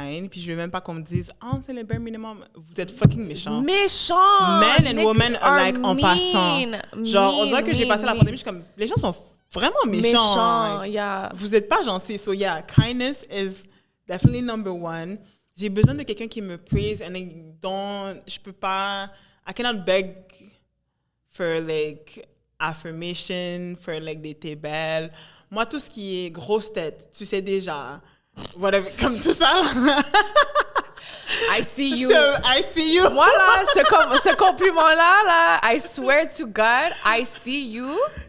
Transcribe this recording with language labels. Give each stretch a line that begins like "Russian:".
French: Puis je veux même pas qu'on me dise, c'est le bare minimum. Vous êtes fucking méchants. Méchants!
English: Men and women alike
French: en passant. Genre, on dirait que j'ai passé la pandémie, je suis comme, les gens sont vraiment méchants.
English: Like, yeah.
French: Vous êtes pas gentils.
English: So yeah, kindness is definitely number 1.
French: J'ai besoin de quelqu'un qui me praise and je peux pas,
English: I cannot beg for like affirmation,
French: for like des t'es belle. Moi, tout ce qui est grosse tête, tu sais déjà.
English: Whatever,
French: comme tout ça.
English: I see you. I see you.
French: Moi, là, ce compliment-là,
English: I swear to God, I see you.